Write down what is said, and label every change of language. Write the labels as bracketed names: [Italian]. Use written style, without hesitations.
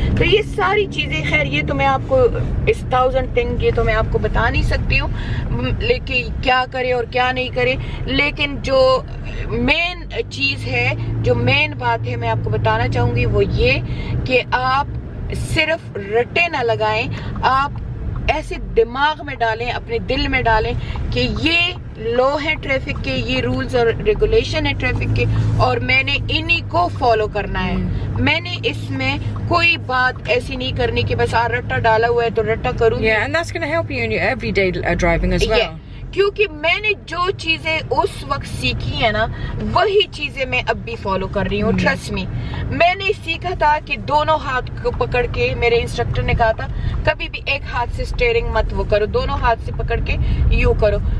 [Urdu] تو یہ ساری چیزیں, خیر یہ تو میں آپ کو اس 1000 تھنگ یہ تو میں آپ کو بتا نہیں سکتی ہوں لیکن کیا کرے اور کیا نہیں کرے, لیکن جو مین چیز ہے, جو مین بات ہے میں آپ کو بتانا چاہوں گی وہ یہ کہ آپ صرف رٹے نہ لگائیں, آپ ایسے دماغ میں ڈالیں, اپنے دل میں ڈالیں کہ یہ لا ہے ٹریفک کے, یہ رولز اور ریگولیشن ہے ٹریفک کے, اور میں نے انہی کو فالو کرنا ہے. میں نے اس میں کوئی بات ایسی نہیں کرنی کہ بس رٹا ڈالا ہوا ہے تو رٹا کروں. [English] Yeah, and that's going to help you in your everyday driving as well. [Urdu] کیونکہ میں نے جو چیزیں اس وقت سیکھی ہیں نا وہی چیزیں میں اب بھی فالو کر رہی ہوں. ٹرسٹ می, میں نے سیکھا تھا کہ دونوں ہاتھ کو پکڑ کے, میرے انسٹرکٹر نے کہا تھا کبھی بھی ایک ہاتھ سے اسٹیئرنگ مت وہ کرو, دونوں ہاتھ سے پکڑ کے یوں کرو.